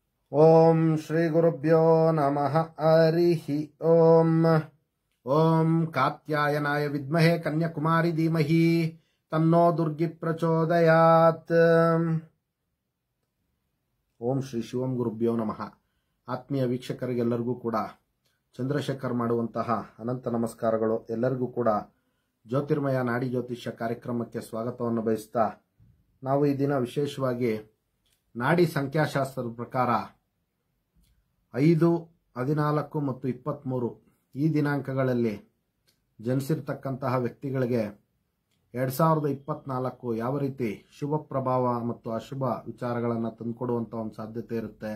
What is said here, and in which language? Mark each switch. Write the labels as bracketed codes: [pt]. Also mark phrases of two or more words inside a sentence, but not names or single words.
[sa] ಓಂ ಶ್ರೀ ಗುರುಭ್ಯೋ ನಮಃ ಹರಿಃ ಓಂ ಓಂ ಕಾತ್ಯಾಯನಾಯ ವಿದ್ಮಹೇ ಕನ್ಯಾಕುಮಾರಿ ಧೀಮಹಿ ತನ್ನೋ ದುರ್ಗಿ ಪ್ರಚೋದಯಾತ್. ಓಂ ಶ್ರೀ ಶಿವಂ ಗುರುಭ್ಯೋ ನಮಃ. [kn] ಆತ್ಮೀಯ ವೀಕ್ಷಕರಿಗೆಲ್ಲರಿಗೂ ಕೂಡ ಚಂದ್ರಶೇಖರ್ ಮಾಡುವಂತಹ ಅನಂತ ನಮಸ್ಕಾರಗಳು. ಎಲ್ಲರಿಗೂ ಕೂಡ ಜ್ಯೋತಿರ್ಮಯ ನಾಡಿ ಜ್ಯೋತಿಷ್ಯ ಕಾರ್ಯಕ್ರಮಕ್ಕೆ ಸ್ವಾಗತವನ್ನು ಬಯಸ್ತಾ, ನಾವು ಈ ದಿನ ವಿಶೇಷವಾಗಿ ನಾಡಿ ಸಂಖ್ಯಾಶಾಸ್ತ್ರದ ಪ್ರಕಾರ 5, 14 ಮತ್ತು 23 ಈ ದಿನಾಂಕಗಳಲ್ಲಿ ಜನಿಸಿರ್ತಕ್ಕಂತಹ ವ್ಯಕ್ತಿಗಳಿಗೆ 2024 ಯಾವ ರೀತಿ ಶುಭ ಪ್ರಭಾವ ಮತ್ತು ಅಶುಭ ವಿಚಾರಗಳನ್ನು ತಂದುಕೊಡುವಂಥ ಒಂದು ಸಾಧ್ಯತೆ ಇರುತ್ತೆ.